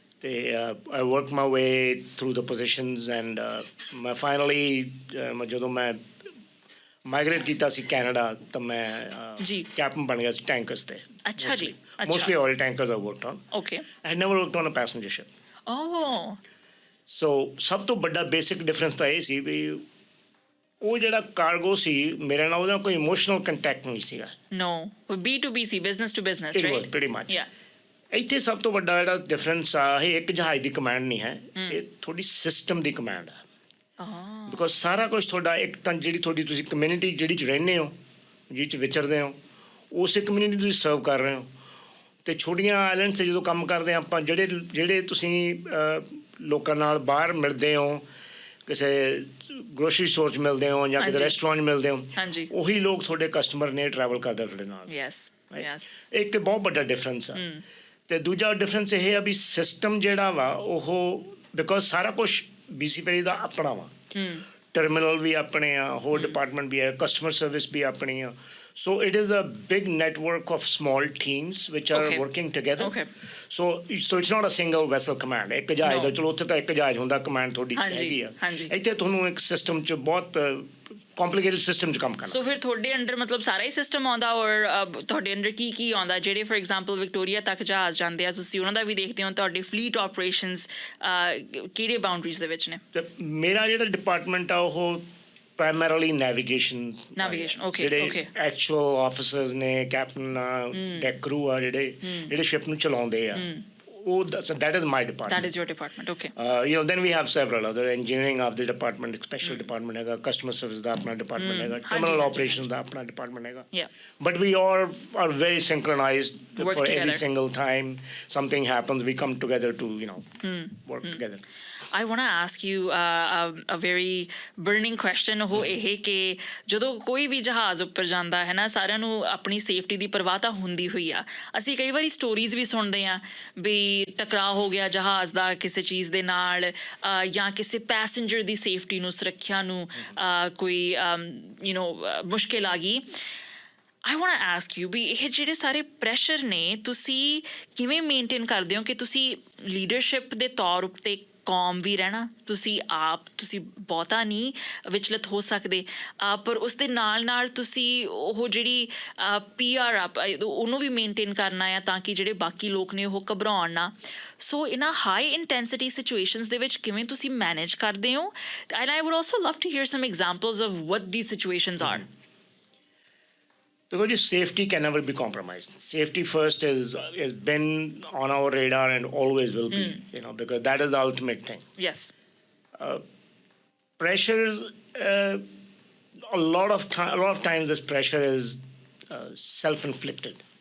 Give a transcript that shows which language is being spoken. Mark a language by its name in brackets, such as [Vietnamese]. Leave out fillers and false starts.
[Punjabi] ਤੇ [English] I worked my way through the positions and [Punjabi] ਮੈਂ finally ਜਦੋਂ ਮੈਂ ਮਾਈਗ੍ਰੇਟ ਕੀਤਾ ਸੀ ਕੈਨੇਡਾ ਤਾਂ ਮੈਂ ਕੈਪਟਨ ਬਣ ਗਿਆ ਸੀ ਟੈਂਕਰਸ ਤੇ। ਅੱਛਾ ਜੀ। [English] mostly oil tankers I worked on। Okay। I had never worked on a passenger ship। Oh। [Punjabi] so ਸਭ ਤੋਂ ਵੱਡਾ ਬੇਸਿਕ ਡਿਫਰੈਂਸ ਤਾਂ ਇਹ ਸੀ ਵੀ ਉਹ ਜਿਹੜਾ ਕਾਰਗੋ ਸੀ ਮੇਰੇ ਨਾਲ ਉਹਦਾ ਕੋਈ ਇਮੋਸ਼ਨਲ ਕੰਟੈਕਟ ਨਹੀਂ ਸੀਗਾ। [English] No, B2B ਸੀ, business to business, right? It was pretty much। Yeah। [Punjabi] ਇੱਥੇ ਸਭ ਤੋਂ ਵੱਡਾ ਜਿਹੜਾ ਡਿਫਰੈਂਸ ਆ, ਇਹ ਇੱਕ ਜਹਾਜ਼ ਦੀ ਕਮਾਂਡ ਨਹੀਂ ਹੈ, ਇਹ ਤੁਹਾਡੀ ਸਿਸਟਮ ਦੀ ਕਮਾਂਡ ਆ। ਬਿਕੋਜ਼ ਸਾਰਾ ਕੁਝ ਤੁਹਾਡਾ ਇੱਕ ਤਾਂ ਜਿਹੜੀ ਤੁਹਾਡੀ ਤੁਸੀਂ ਕਮਿਊਨਿਟੀ ਜਿਹੜੀ 'ਚ ਰਹਿੰਦੇ ਹੋ, ਜਿਹ 'ਚ ਵਿਚਰਦੇ ਹੋ, ਉਸੇ ਕਮਿਊਨਿਟੀ ਤੁਸੀਂ ਸਰਵ ਕਰ ਰਹੇ ਹੋ। ਅਤੇ ਛੋਟੀਆਂ ਆਈਲੈਂਡ 'ਤੇ ਜਦੋਂ ਕੰਮ ਕਰਦੇ ਹਾਂ ਆਪਾਂ, ਜਿਹੜੇ ਤੁਸੀਂ ਲੋਕਾਂ ਨਾਲ ਬਾਹਰ ਮਿਲਦੇ ਹੋ, ਕਿਸੇ ਗਰੋਸਰੀ ਸਟੋਰ 'ਚ ਮਿਲਦੇ ਹੋ ਜਾਂ ਕਿਤੇ ਰੈਸਟੋਰੈਂਟ 'ਚ ਮਿਲਦੇ ਹੋ, ਉਹੀ ਲੋਕ ਤੁਹਾਡੇ ਕਸਟਮਰ ਨੇ ਟਰੈਵਲ ਕਰਦੇ ਤੁਹਾਡੇ ਨਾਲ। ਇੱਕ ਬਹੁਤ ਵੱਡਾ ਡਿਫਰੈਂਸ ਆ। ਅਤੇ ਦੂਜਾ ਡਿਫਰੈਂਸ ਇਹ ਆ ਵੀ ਸਿਸਟਮ ਜਿਹੜਾ ਵਾ ਉਹ, ਬਿਕੋਜ਼ ਸਾਰਾ ਕੁਛ BC ਫੈਰੀ ਦਾ ਆਪਣਾ ਵਾ, ਟਰਮੀਨਲ ਵੀ ਆਪਣੇ ਆ, ਹੋਰ ਡਿਪਾਰਟਮੈਂਟ ਵੀ ਹੈ, ਕਸਟਮਰ ਸਰਵਿਸ ਵੀ ਆਪਣੀ ਆ। [English] So it is a big network of small teams which are working together। So it's not a single vessel command। [Punjabi] ਇੱਕ ਜਹਾਜ਼ ਦਾ, ਚਲੋ ਉੱਥੇ ਤਾਂ ਇੱਕ ਜਹਾਜ਼ ਹੁੰਦਾ, ਕਮਾਂਡ ਤੁਹਾਡੀ ਹੈਗੀ ਆ। ਇੱਥੇ ਤੁਹਾਨੂੰ ਇੱਕ ਸਿਸਟਮ 'ਚ ਬਹੁਤ ਕੰਪਲੀਕੇਟਡ ਸਿਸਟਮ 'ਚ ਕੰਮ ਕਰਨਾ। ਸੋ ਫਿਰ ਤੁਹਾਡੇ ਅੰਡਰ ਮਤਲਬ ਸਾਰਾ ਹੀ ਸਿਸਟਮ ਆਉਂਦਾ, ਔਰ ਤੁਹਾਡੇ ਅੰਡਰ ਕੀ ਆਉਂਦਾ? ਜਿਹੜੇ ਫੋਰ ਐਗਜ਼ਾਮਪਲ ਵਿਕਟੋਰੀਆ ਤੱਕ ਜਹਾਜ਼ ਜਾਂਦੇ ਆ, ਤੁਸੀਂ ਉਹਨਾਂ ਦਾ ਵੀ ਦੇਖਦੇ ਹੋ, ਤੁਹਾਡੇ ਫਲੀਟ ਆਪਰੇਸ਼ਨਸ ਕਿਹੜੇ ਬਾਉਂਡਰੀਜ਼ ਦੇ ਵਿੱਚ ਨੇ? ਮੇਰਾ ਜਿਹੜਾ ਡਿਪਾਰਟਮੈਂਟ ਆ ਉਹ primarily navigation। [English] Okay। [Punjabi] ਜਿਹੜੇ ਐਕਚੁਅਲ ਆਫਿਸਰਸ ਨੇ, ਕੈਪਟਨ ਆ, ਡੈਕ ਕਰੂ ਆ, ਜਿਹੜੇ ਸ਼ਿਪ ਨੂੰ ਚਲਾਉਂਦੇ ਆ, [English] that is my department। That is your department। Okay। Then we have several other engineering of the department, special department ਹੈਗਾ, customer service ਦਾ ਆਪਣਾ department ਹੈਗਾ, terminal operations ਦਾ ਆਪਣਾ department ਹੈਗਾ। But we all are very synchronized for every single time something happens we come together to work together। I want to ask you a very burning question [Punjabi] ਉਹ ਇਹ ਕਿ ਜਦੋਂ ਕੋਈ ਵੀ ਜਹਾਜ਼ ਉੱਪਰ ਜਾਂਦਾ ਹੈ ਨਾ ਸਾਰਿਆਂ ਨੂੰ ਆਪਣੀ ਸੇਫਟੀ ਦੀ ਪਰਵਾਹ ਤਾਂ ਹੁੰਦੀ ਹੋਈ ਆ ਅਸੀਂ ਕਈ ਵਾਰੀ ਸਟੋਰੀਜ਼ ਵੀ ਸੁਣਦੇ ਆ ਵੀ ਟਕਰਾਅ ਹੋ ਗਿਆ ਜਹਾਜ਼ ਦਾ ਕਿਸੇ ਚੀਜ਼ ਦੇ ਨਾਲ ਜਾਂ ਕਿਸੇ ਪੈਸੇਂਜਰ ਦੀ ਸੇਫਟੀ ਨੂੰ ਸੁਰੱਖਿਆ ਨੂੰ ਕੋਈ ਮੁਸ਼ਕਿਲ ਆ ਗਈ [English] I want to ask you [Punjabi] ਵੀ ਇਹ ਜਿਹੜੇ ਸਾਰੇ ਪ੍ਰੈਸ਼ਰ ਨੇ ਤੁਸੀਂ ਕਿਵੇਂ ਮੇਨਟੇਨ ਕਰਦੇ ਹੋ ਕਿ ਤੁਸੀਂ ਲੀਡਰਸ਼ਿਪ ਦੇ ਤੌਰ ਉੱਤੇ ਕੌਮ ਵੀ ਰਹਿਣਾ ਤੁਸੀਂ ਬਹੁਤਾ ਨਹੀਂ ਵਿਚਲਿਤ ਹੋ ਸਕਦੇ ਪਰ ਉਸ ਦੇ ਨਾਲ ਤੁਸੀਂ ਉਹ ਜਿਹੜੀ PR ਆ ਉਹਨੂੰ ਵੀ ਮੇਨਟੇਨ ਕਰਨਾ ਆ ਤਾਂ ਕਿ ਜਿਹੜੇ ਬਾਕੀ ਲੋਕ ਨੇ ਉਹ ਘਬਰਾਉਣ ਨਾ ਸੋ ਇਨ ਅ ਹਾਈ ਇੰਟੈਂਸਿਟੀ ਸਿਚੁਏਸ਼ਨਸ ਦੇ ਵਿੱਚ ਕਿਵੇਂ ਤੁਸੀਂ ਮੈਨੇਜ ਕਰਦੇ ਹੋ [English] And I would also love to hear some examples of what these situations are. Because safety can never be compromised. Safety first has been on our radar and always will be, because that is the ultimate thing. Yes. Pressures, a lot of times this pressure is self-inflicted.